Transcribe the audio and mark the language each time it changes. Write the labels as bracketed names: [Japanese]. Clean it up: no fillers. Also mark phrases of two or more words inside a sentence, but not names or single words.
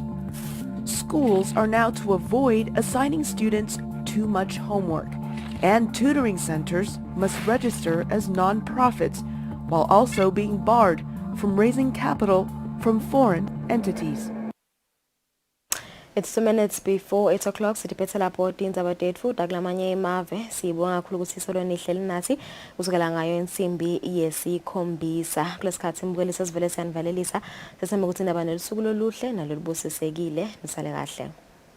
[English] Schools are now to avoid assigning students too much homework, and tutoring centers must register as non-profits while also being barred from raising capital from foreign entities. It's 2 minutes before 8 o'clock. [Swati] Sitiphethe lapho tindzaba tetfu takulamanye emave. Sibonga kakhulu ukuthi isolo nihleli nathi kusukela ngayo insimbi yesikhombisa. Kulesikhathi imbukeli sesivele siyanivalelisa. Sesembe ukuthi indaba nelusuku loluhle nalolubusisekile. Nisale kahle.